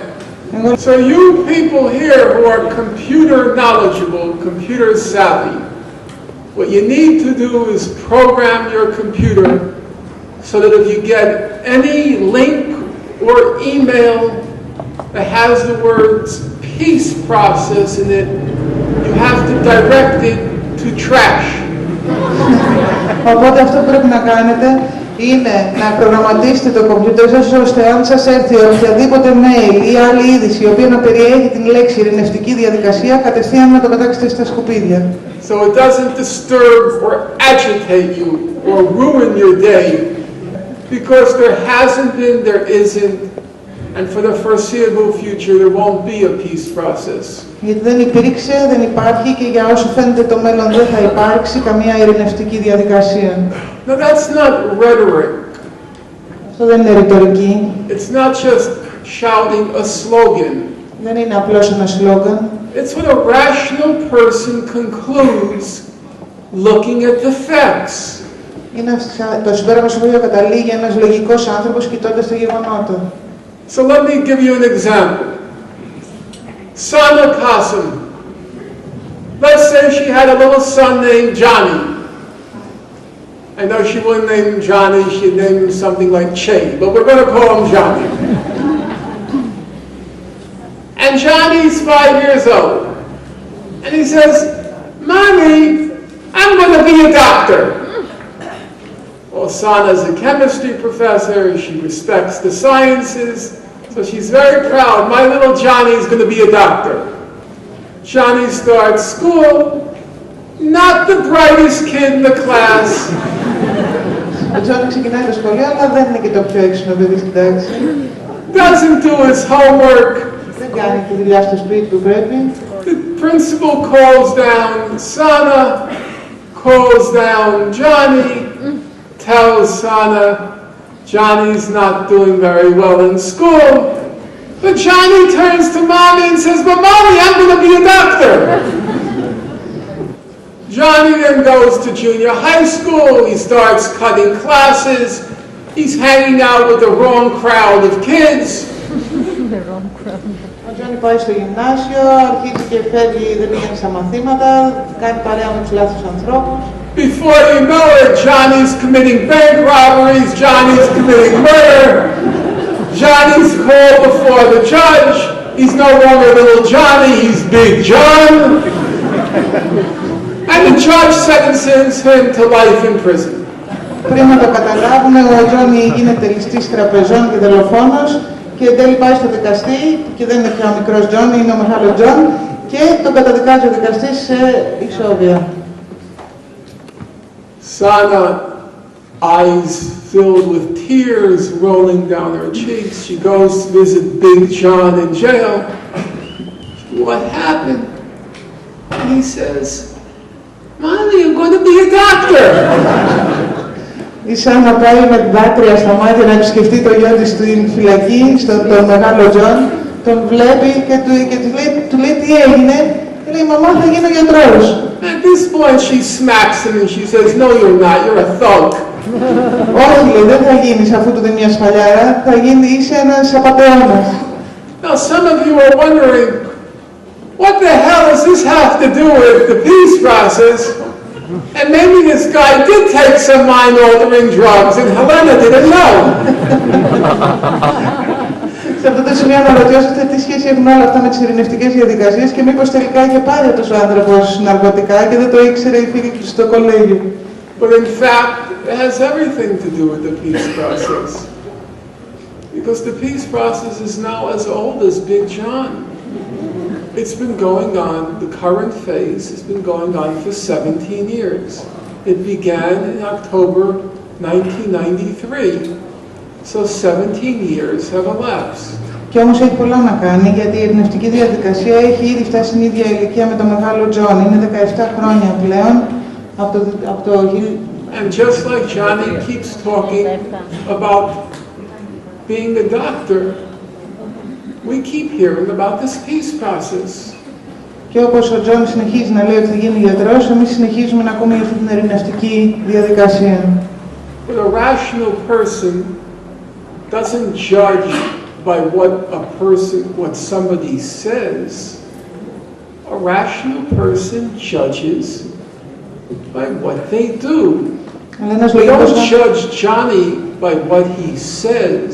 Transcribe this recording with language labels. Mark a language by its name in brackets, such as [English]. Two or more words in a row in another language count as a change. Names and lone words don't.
[English] So you people here who are computer knowledgeable, computer savvy, what you need to do is program your computer so that if you get any link or email that has the words peace process in it, you have to direct it to trash. [Greek] Οπότε αυτό που πρέπει να κάνετε είναι να προγραμματίσετε το κομπιούτερ σας ώστε αν σας έρθει οποιαδήποτε mail ή άλλη είδηση η οποία να περιέχει την λέξη ειρηνευτική διαδικασία, κατευθείαν να το πετάξετε στα σκουπίδια. [English] So it doesn't disturb or agitate you or ruin your day because there hasn't been, there isn't, and for the foreseeable future there won't be a peace process. [Greek] Γιατί δεν υπήρξε, δεν υπάρχει και για όσο φαίνεται το μέλλον δεν θα υπάρξει καμία ειρηνευτική διαδικασία. [English] Now that's not rhetoric. [Greek] Αυτό δεν είναι ρητορική. [English] It's not just shouting a slogan. [Greek] Δεν είναι απλώς ένα σλόγγαν. [English] It's what a rational person concludes looking at the facts. [Greek] Είναι το συμπέρασμα στο οποίο καταλήγει ένας λογικός άνθρωπος κοιτώντας τα γεγονότα. [English] So let me give you an example. Sana Qasim. Let's say she had a little son named Johnny. I know she wouldn't name him Johnny, she'd name him something like Che, but we're going to call him Johnny. And Johnny's 5 years old. And he says, Mommy, I'm going to be a doctor. Well, Sana's a chemistry professor, she respects the sciences, so she's very proud. My little Johnny is going to be a doctor. Johnny starts school, not the brightest kid in the class. [Greek] Ο Τζόνι ξεκινάει το σχολείο, αλλά δεν είναι και το πιο έξυπνο παιδί στην τάξη. [English] Doesn't do his homework. [Greek] Δεν κάνει τη δουλειά στο σπίτι που πρέπει. [English] The principal calls down Sana, calls down Johnny, tells Sana Johnny's not doing very well in school. But Johnny turns to Mommy and says, "But Mommy, I'm going to be a doctor." Johnny then goes to junior high school, he starts cutting classes, he's hanging out with the wrong crowd of kids. [Greek] Ο Τζόνι πάει στο γυμνάσιο, αρχίζει και φεύγει, δεν πηγαίνει στα μαθήματα, κάνει παρέα με τους λάθος ανθρώπους. [English] Before you know it, Johnny's committing bank robberies, Johnny's committing murder, Johnny's called before the judge, he's no longer little Johnny, he's Big John. And the judge sentences him to life in prison. [Greek] Πριν να το καταλάβουμε, ο Τζόνι γίνεται ληστής τραπεζών και δολοφόνος και εν τέλει πάει στο δικαστή και δεν είναι πια ο μικρός Τζόνι, είναι ο μεγάλος Τζον και τον καταδικάζει ο δικαστής σε ισόβια. [English] Sana, eyes filled with tears rolling down her cheeks, she goes to visit Big John in jail. What happened? And he says, "Mommy, I'm going to be a doctor." [Greek] Η Σάνα πάει με δάκρυα στα μάτια να επισκεφτεί το γιο της στην φυλακή, τον μεγάλο Τζον, τον βλέπει και του λέει τι έγινε και λέει «Μαμά, θα γίνω γιατρός». [English] At this point she smacks him and she says, "No, you're not, you're a thug." [Greek] Όχι, λέει, δεν θα γίνεις αφού του δίνει μια σφαλιάρα, θα είσαι ένας απατεώνας. [English] Now some of you are wondering, what the hell does this have to do with the peace process? And maybe this guy did take some mind-altering drugs and Helena didn't know. [Greek] Σε αυτό το σημείο αναρωτιόσαστε τι σχέση έχουν όλα αυτά με τις ειρηνευτικές διαδικασίες και μήπως τελικά είχε πάρει αυτός ο άνθρωπος ναρκωτικά και δεν το ήξερε η φίλη του στο κολέγιο. [English] But in fact, it has everything to do with the peace process. Because the peace process is now as old as Big John. It's been going on, the current phase has been going on for 17 years. It began in October 1993. So 17 years have elapsed. [Greek] Και όμως έχει πολλά να κάνει, γιατί η ειρηνευτική διαδικασία έχει ήδη φτάσει στην ίδια ηλικία με τον μεγάλο Τζον. Είναι 17 χρόνια πλέον από το... [English] And just like Johnny keeps talking about being a doctor, we keep hearing about this peace process. [Greek] Και όπως ο Τζον συνεχίζει να λέει ότι θα γίνει γιατρός, εμείς συνεχίζουμε να ακούμε για αυτή την ειρηνευτική διαδικασία. [English] But a rational person doesn't judge by what somebody says. A rational person judges by what they do. We don't judge Johnny by what he says.